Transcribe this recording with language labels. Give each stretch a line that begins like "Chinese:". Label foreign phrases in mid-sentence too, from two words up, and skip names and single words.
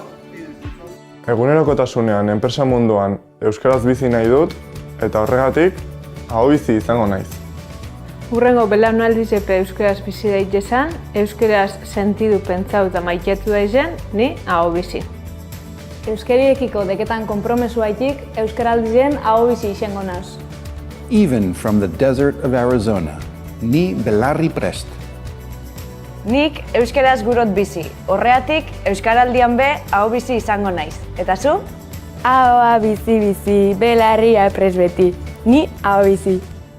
Basque: Egunerokotasunean, enpresa munduan, euskaraz bizi nahi dut, eta horregatik, ahobizi izango naiz. Hurrengo belaunaldiz epe euskaraz bizi daitezen, euskaraz sentidu pentsau eta maitetu daizen, ni ahobizi. Euskariekiko deketan konpromesuaitik, euskaraldien ahobizi izango naz.
English: Even from the desert of Arizona,
Basque: ni belarriprest. Nik euskaraz gurot bizi, horreatik euskaraldian be ahobizi izango naiz. Eta zu? Ahoa bizi, belarria prest beti, ni ahobizi.